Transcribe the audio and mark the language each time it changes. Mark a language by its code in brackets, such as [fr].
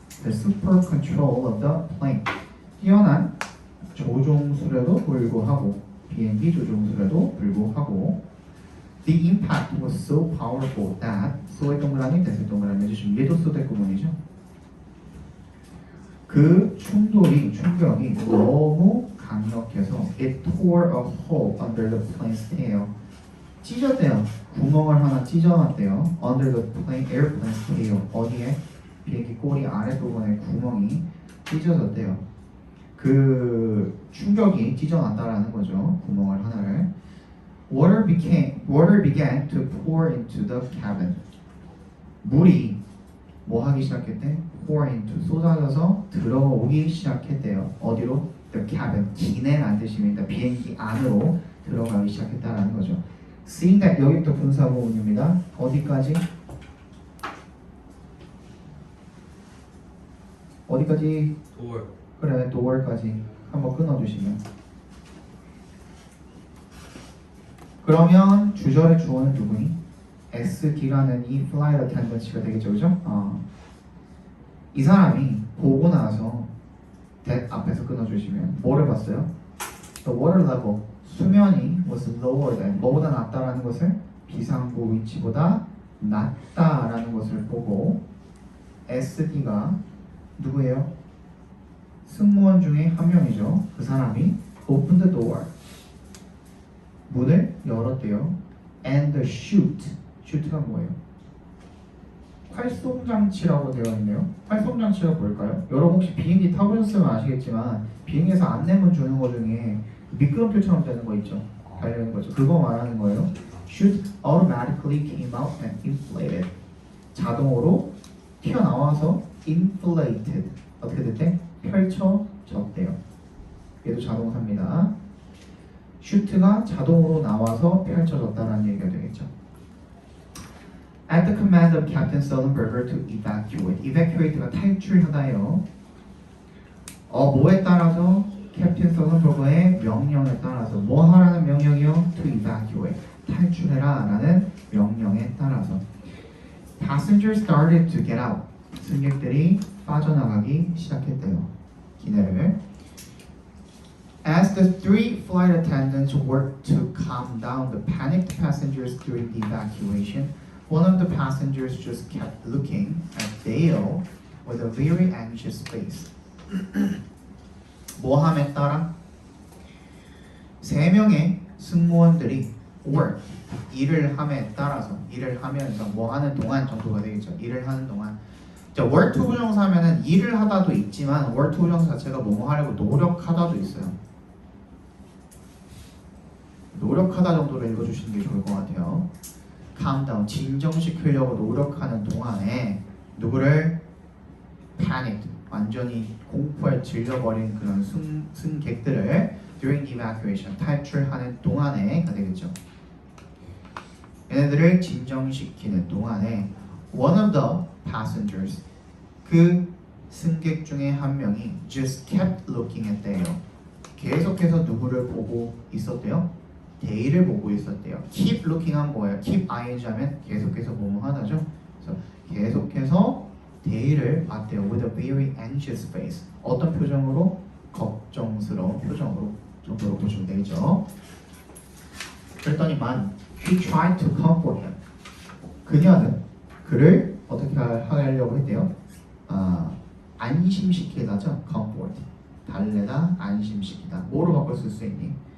[en] The super control of the plane. [ko] 뛰어난 조종술에도 불구하고 비행기 조종술에도 불구하고 [en] The impact was so powerful that [ko] so의 동그라미 대세 동그라미 해주시면 얘도 소대 구문이죠. 그 충격이 너무 강력해서 [en] it tore a hole under the plane's tail. [ko] 찢었대요. 구멍을 하나 찢어놨대요. [en] under the airplane's tail. [ko] 어디에? 비행기 꼬리 아랫부분에 구멍이 찢어졌대요. 그 충격이 찢어난다라는 거죠. 구멍을 하나를. [en] Water began to pour into the cabin. [ko] 물이 뭐 하기 시작했대? pour into 쏟아져서 들어오기 시작했대요. 어디로? The cabin. 기내라는 뜻입니다. 비행기 안으로 들어가기 시작했다라는 거죠. Seeing that 여기부터 분사 부분입니다. 어디까지? 어디까지? 그래, door까지 한번 끊어주시면. 그러면 주절의 주어는 누구니? SD라는 이 flight attendance가 되겠죠, 그죠? 이 사람이 보고 나서 that 앞에서 끊어주시면 뭐를 봤어요? [en] The water level, [ko] 수면이 [en] was lower than, [ko] 뭐보다 낮다라는 것을 비상구 위치보다 낮다라는 것을 보고 SD가 누구예요? 승무원 중에 한 명이죠. 그 사람이 [en] open the door. [ko] 문을 열었대요. And the shoot가 뭐예요? 활송장치라고 되어 있네요. 활송장치가 뭘까요? 여러분 혹시 비행기 타보셨으면 아시겠지만 비행기에서 안내문 주는 거 중에 미끄럼틀처럼 되는 거 있죠? 달려있는 거죠. 그거 말하는 거예요. [en] Shoot automatically came out and inflated. [ko] 자동으로 튀어나와서 inflated. 어떻게 됐대? 펼쳐졌대요. 얘도 자동사입니다. 슈트가 자동으로 나와서 펼쳐졌다는 얘기가 되겠죠. [en] At the command of Captain Sullenberger to evacuate. [ko] evacuate가 탈출하다예요. 뭐에 따라서? 캡틴 썰런버거의 명령에 따라서 뭐 하라는 명령이요? [en] To evacuate. [ko] 탈출해라 라는 명령에 따라서 [en] Passengers started to get out. [ko] 승객들이 빠져나가기 시작했대요. 기내를. [en] As the three flight attendants worked to calm down the panicked passengers during the evacuation, one of the passengers just kept looking at Dale with a very anxious face. [ko] 모함에 따라 세 명의 승무원들이 work 일을 함에 따라서 일을 하면서 뭐 하는 동안 정도가 되겠죠. 일을 하는 동안. 자, were to 부정사 하면은 일을 하다도 있지만 were to 부정사 자체가 뭐뭐 하려고 노력하다도 있어요. 노력하다 정도로 읽어주시는 게 좋을 것 같아요. calm down 진정시키려고 노력하는 동안에 누구를 panicked 완전히 공포에 질려버린 그런 승객들을 [en] during the evacuation [ko] 탈출하는 동안에가 되겠죠. 얘네들을 진정시키는 동안에 [en] one of the passengers [ko] 그 승객 중에 한 명이 [en] just kept looking at Dale [ko] 계속해서 누구를 보고 있었대요? 데이를 보고 있었대요. keep looking 한 뭐예요? keep ing 하면 계속해서 뭐뭐 하다죠. 그래서 계속해서 데이를 봤대요. [en] with a very anxious face [ko] 어떤 표정으로? 걱정스러운 표정으로 정도로 보시면 되겠죠. 그랬더니만 [en] he tried to comfort him [ko] 그녀는 그를 어떻게 하려고 했대요? 안심시키다죠. comfort 달래다 안심시키다 뭐로 바꿔 쓸 수 있니?